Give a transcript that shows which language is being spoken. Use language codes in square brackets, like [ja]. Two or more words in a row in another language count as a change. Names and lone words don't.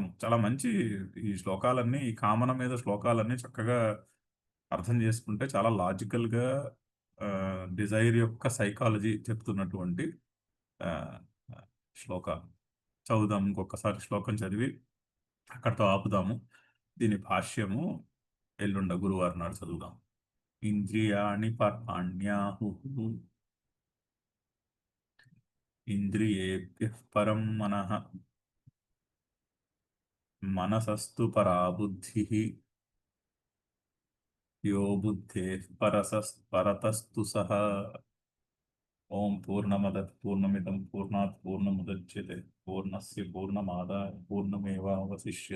[te] చాలా మంచి ఈ శ్లోకాలన్నీ, ఈ కామన మీద శ్లోకాలన్నీ చక్కగా అర్థం చేసుకుంటే చాలా లాజికల్గా డిజైర్ యొక్క సైకాలజీ చెప్తున్నటువంటి ఆ, శ్లోకాలు. చదువుదాం, ఇంకొకసారి శ్లోకం చదివి అక్కడితో ఆపుదాము. దీని భాష్యము ఎల్లుండ గురువారం నాడు చదువుదాం. [sa] इन्द्रियाणि पराण्याहु इन्द्रियेभ्यः परं मनः मनसस्तु परा बुद्धिः यो बुद्धेः परतस्तु सः। ओम पूर्णमदः पूर्णमिदं पूर्णात् पूर्णमुदच्यते पूर्णस्य पूर्णमादाय पूर्णमेवावशिष्यते।